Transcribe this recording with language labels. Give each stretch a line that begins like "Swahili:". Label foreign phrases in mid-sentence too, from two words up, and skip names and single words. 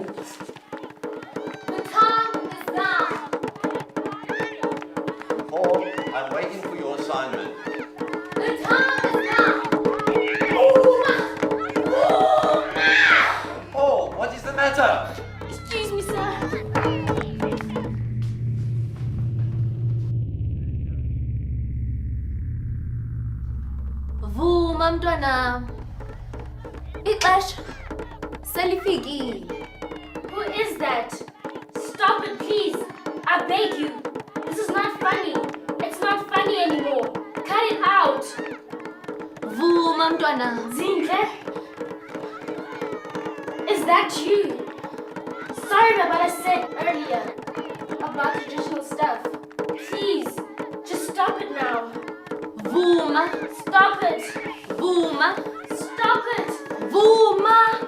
English: The time is now. Paul, I'm waiting for your assignment. The time is now. Paul, what is the matter? Excuse me, sir.
Xhosa: Vuma mntwana. Ixesha selifikile.
English: Who is that? Stop it, please. I beg you. This is not funny. It's not funny anymore. Cut it out.
Xhosa: Vuma mntwana.
English: Zinhle? Is that you? Sorry about what I said earlier about traditional stuff. Please, just stop it now.
Xhosa: Vuma.
English: Stop it.
Xhosa: Vuma.
English: Stop it.
Xhosa: Vuma.